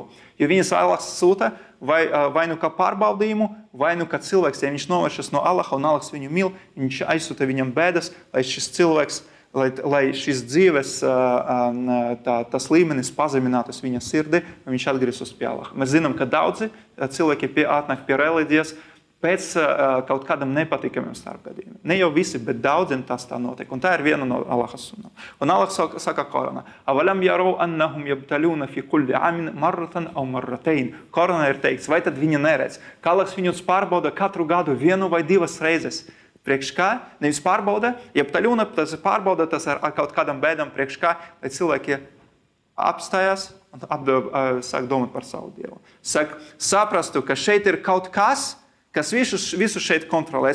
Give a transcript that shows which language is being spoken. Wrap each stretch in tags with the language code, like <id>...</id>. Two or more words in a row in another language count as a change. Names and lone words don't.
<lv>Jo viņas Allahs sūta vai nu kā pārbaudījumu, vai nu kā cilvēks, ja viņš novēršas no Allaha un Allahs viņu mīl, viņš aizsūta viņam bēdas, lai šis cilvēks, lai šis dzīves tas līmenis pazeminātos viņa sirdī, un viņš atgrieztos pie Allaha. Mēs zinām, ka daudzi cilvēki atnāk pie reliģijas pēc kaut kādam nepatīkamiem starpgadījumiem. Ne jau visi, bet daudziem tas tā notiek. Un tā ir viena no Allaha sunnām. Un Allah saka Koranā,</lv> <ar>أولم يروا أنهم يبتلون في كل عام مرة أو مرتين.</ar> <lv>Koranā ir teikts, vai tad viņi neredz, ka Allahs viņus pārbauda katru gadu vienu vai divas reizes. Priekš kā? Nevis pārbauda, jabtaļuna, tas ir pārbauda, tas ar kaut kādam bēdam priekš kā, lai cilvēki apstājās un sāk domāt par savu Dievu. Saprastu, ka šeit ir kaut kas visu šeit kontrolē.</lv>